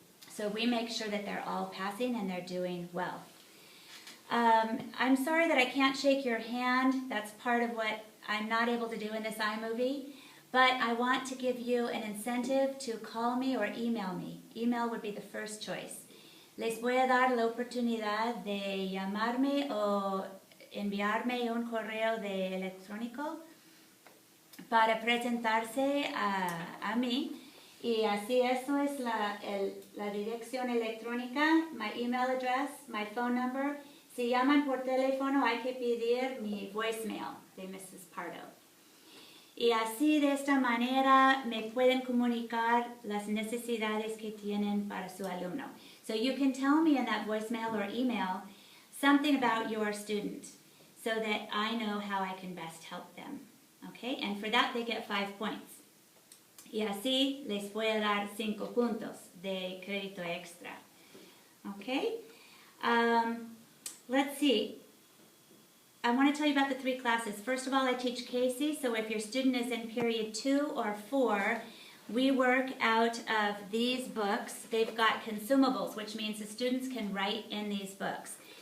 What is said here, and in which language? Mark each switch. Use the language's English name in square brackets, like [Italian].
[English] So we make sure that they're all passing and they're doing well. I'm sorry that I can't shake your hand. That's part of what I'm not able to do in this iMovie. But I want to give you an incentive to call me or email me. Email would be the first choice. [Spanish] Les voy a dar la oportunidad de llamarme o enviarme un correo electrónico para presentarse a mí, y así eso es la dirección electrónica, [English] my email address, my phone number. [Spanish] Si llaman por teléfono hay que pedir mi voicemail de Mrs. Pardo. Y así de esta manera me pueden comunicar las necesidades que tienen para su alumno. [English] So you can tell me in that voicemail or email something about your student so that I know how I can best help them. Okay, and for that they get 5 points. [Spanish] Y así les voy a dar 5 puntos de crédito extra. [English] Okay, let's see. I want to tell you about the 3 classes. First of all, I teach Casey, so if your student is in period 2 or 4, we work out of these books. They've got consumables, which means the students can write in these books.